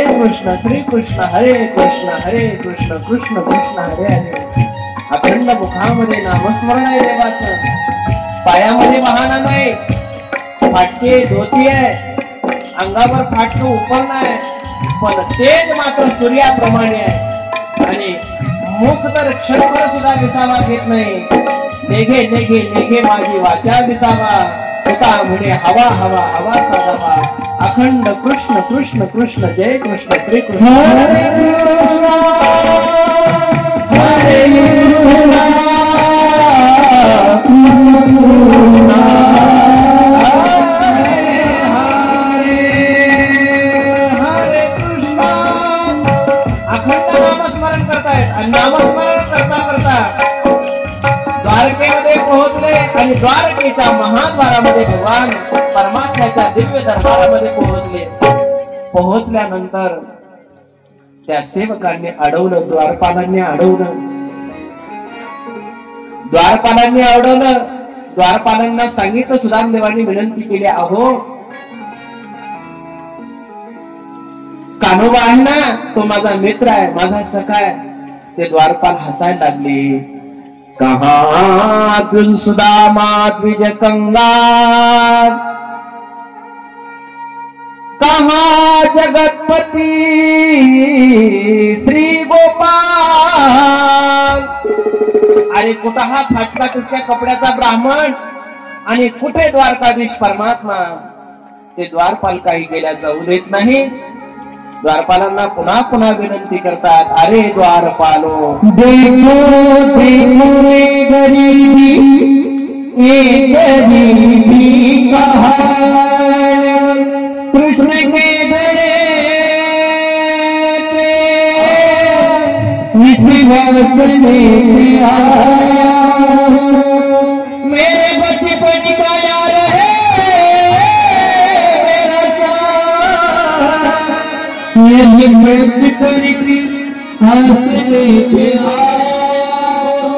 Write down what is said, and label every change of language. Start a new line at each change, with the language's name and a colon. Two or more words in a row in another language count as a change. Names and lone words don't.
Marathi: श्री कृष्ण हरे कृष्ण कृष्ण कृष्ण हरे हरे. अखंड मुखामध्ये नामस्मरण आहे देवाचं. पायामध्ये वाहन नाही, फाटके धोती आहे, अंगावर फाटकं उपरण आहे, पण तेज मात्र सूर्याप्रमाणे आहे. आणि मुख तर क्षणभर सुद्धा विसावा घेत नाही. नेघे नेघे नेघे माझी वाचा विसावा, होता म्हणे हवा हवा हवा साधावा. अखंड कृष्ण कृष्ण कृष्ण जय कृष्ण श्री कृष्ण हरे कृष्ण हरे कृष्ण कृष्ण हरे कृष्ण. अखंड नामस्मरण करतायत आणि नामस्मरण करता करता द्वारकेमध्ये पोहोचले आणि द्वारकेच्या महाद्वारामध्ये भगवान परमात्म्याच्या दिव्य दरबारामध्ये पोहोचले. पोहोचल्यानंतर त्या सेवकांनी अडवलं, द्वारपालांनी अडवलं. द्वारपालांना सांगितलं, सुदामदेवांनी विनंती केली, अहो कान्होबा आहे ना, तो माझा मित्र आहे, माझा सखा आहे. ते द्वारपाल हसायला लागले.
Hindi: कहाँ तुम सुदामा द्विज कंगाल, कहाँ जगतपति श्री गोपाल.
Marathi: अरे कुठं हा फाटका तुटक्या कपड्याचा ब्राह्मण आणि कुठे द्वारकाधीश परमात्मा. ते द्वारपाल काही गेल्या जाऊ देत नाही. द्वारपालांना पुन्हा पुन्हा विनंती करतात,
Hindi: अरे द्वारपालो देखो देखो ये गरीबी, ये गरीबी का हाल. कृष्ण के दरे पे विश्वास लेके आया, मेरे बचपन का यार है ये मर्ज करके हाथ लेके आओ.